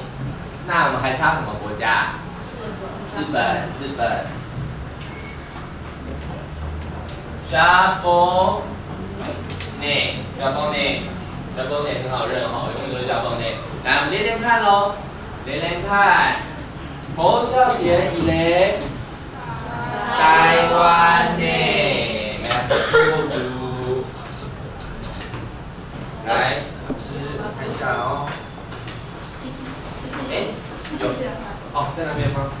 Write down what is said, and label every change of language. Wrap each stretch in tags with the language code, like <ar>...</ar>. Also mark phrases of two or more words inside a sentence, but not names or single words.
<zh>那我们还差什么国家？日本。japonais 很好认哈，永远都是 japonais。来，我们连连看喽，连看。侯孝贤</zh> <fr>il est</fr> <zh>台湾内 ，</zh> <fr>merci beaucoup。</fr> <zh>来，看一下哦。有。哦，在那边吗？</zh>